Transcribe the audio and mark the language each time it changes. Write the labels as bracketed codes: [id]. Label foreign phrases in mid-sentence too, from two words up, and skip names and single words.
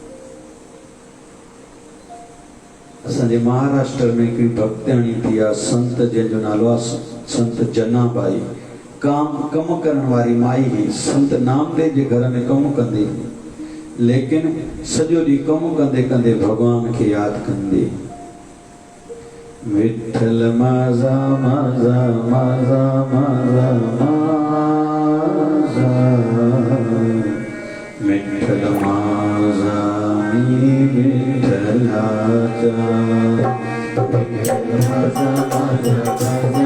[sd] असांजे महाराष्ट्र में हिकिड़ी भक्ताणी थी आहे, संत जंहिंजो नालो आहे संत जनाबाई। कम करण वारी माई हुई, संत नामदेव जे घर में कमु कंदी, लेकिन सॼो ॾींहुं कमु कंदे कंदे भगवान खे यादि कंदी। [mr] विठल माज़ा माज़ा माज़ा माज़ा माज़ा, विठल माज़ा मी विठलाचा, विठल माज़ा माज़ा माज़ा